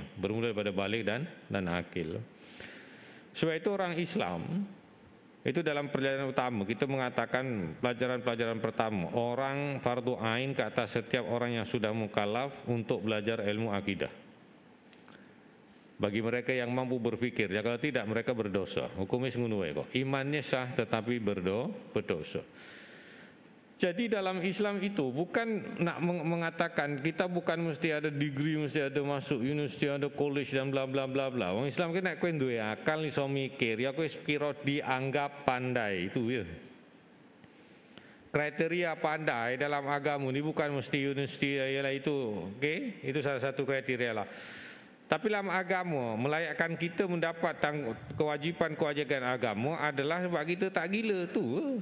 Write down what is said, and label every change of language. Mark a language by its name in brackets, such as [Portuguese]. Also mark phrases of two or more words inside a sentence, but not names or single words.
[Malay] Bermula daripada baligh dan akil. Sebab itu orang Islam, itu dalam perjalanan utama, kita mengatakan pelajaran-pelajaran pertama, orang fardu ain ke atas setiap orang yang sudah mukallaf untuk belajar ilmu akidah. Bagi mereka yang mampu berfikir, ya kalau tidak mereka berdosa. [Javanese] Hukumnya ngono wae kok. [Malay] Imannya sah tetapi berdosa. Jadi dalam Islam itu bukan nak mengatakan kita bukan mesti ada degree, mesti ada masuk universiti, ada college dan bla bla bla bla. Orang Islam kan nak [Javanese] kowe duwe akal iso mikir, [Malay] ya kowe kira dianggap pandai itu ya. Kriteria pandai dalam agama ini bukan mesti universiti ialah itu, okey? Itu salah satu kriteria lah. Tapi dalam agama melayakkan kita mendapat kewajipan agama adalah sebab kita tak gila tu.